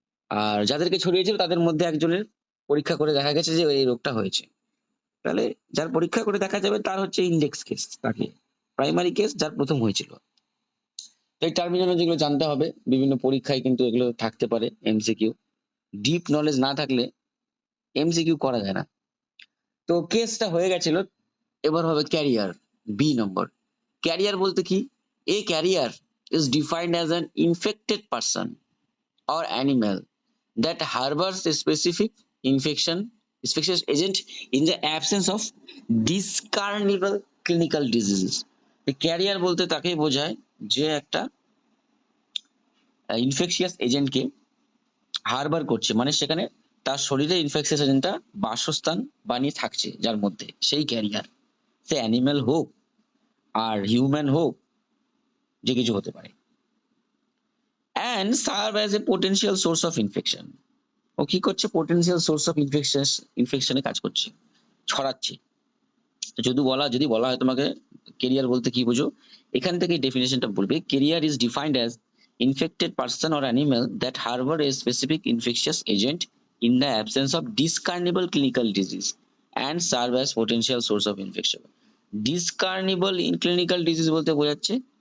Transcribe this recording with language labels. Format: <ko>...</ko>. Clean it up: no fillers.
<bn>আর যাদেরকে ছড়িয়েছিল তাদের মধ্যে একজনের পরীক্ষা করে দেখা গেছে যে এই রোগটা হয়েছে, তাহলে যার পরীক্ষা করে দেখা যাবে তার হচ্ছে ইন্ডেক্স কেস, তাকে প্রাইমারি কেস যার প্রথম হয়েছিল। তো এই টার্মিনোলজি গুলো জানতে হবে, বিভিন্ন পরীক্ষায় কিন্তু এগুলো থাকতে পারে এমসিকিউ। ডিপ নলেজ না থাকলে এমসিকিউ করা যায় না। তো কেসটা হয়ে গেছিল, এবার হবে ক্যারিয়ার, বি নম্বর। ক্যারিয়ার বলতে কি,</bn> <en>A carrier is defined as an infected person or animal that harbors a specific infectious agent in the absence of discernible clinical diseases।</en> <bn>Career বলতে তাকেই বোঝায় যে একটা ইনফেকশিয়াস এজেন্টকে হারবার করছে, মানে সেখানে তার শরীরে ইনফেকশিয়াস এজেন্টটা বাসস্থান বানিয়ে থাকছে, যার মধ্যে, সেই ক্যারিয়ার। সে অ্যানিমেল হোক আর হিউম্যান হোক, যে কিছু হতে পারে।</bn> <en>and serve as a potential source of infection।</en> <bn>ও কি করছে, পোটেনশিয়াল সোর্স অফ ইনফেকশনে কাজ করছে, ছড়াচ্ছে। যদি বলা হয় তোমাকে কেরিয়ার বলতে কি বুঝো, এখান থেকে ডেফিনেশনটা বলবে,</bn> <en>Carrier is defined as infected person or animal that harbour a specific infectious agent in the absence of discernible clinical disease and serve as potential source of infection. Discernible in clinical disease</en> <bn>বলতে বোঝাচ্ছে</bn>